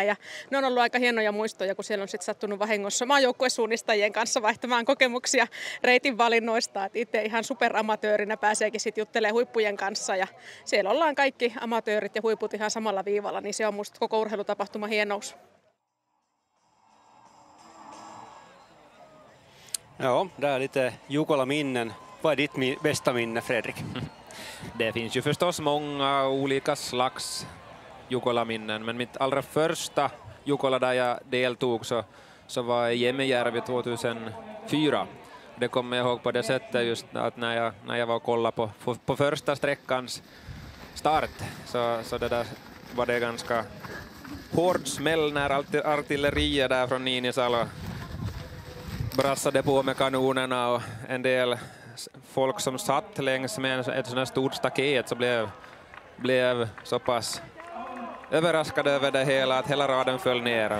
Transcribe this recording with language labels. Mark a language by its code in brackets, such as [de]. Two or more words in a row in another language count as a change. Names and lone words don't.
[fi] Ja ne on ollut aika hienoja muistoja, kun siellä on sitten sattunut vahingossa maajoukkuesuunnistajien kanssa vaihtamaan kokemuksia reitin valinnoista. Et itse ihan superamatöörinä pääseekin sitten juttelemaan huippujen kanssa. Ja siellä ollaan kaikki amatöörit ja huiput ihan samalla viivalla, niin se on musta koko urheilutapahtuma hienous. [sv] Ja, det är lite Jukola-minnen. Vad är ditt bästa minne, Fredrik? Det finns ju förstås många olika slags Jukola-minnen, men mitt allra första Jukola där jag deltog så var i Jämejärvi 2004. Det kommer jag ihåg på det sättet just att när jag var och kollade på första sträckans start, så det där var det ganska hård smäll när artilleriet där från Niinisalo brassade på med kanonerna, och en del folk som satt längs med ett sådant här stort staket så blev så pass överraskade över det hela att hela raden föll ner.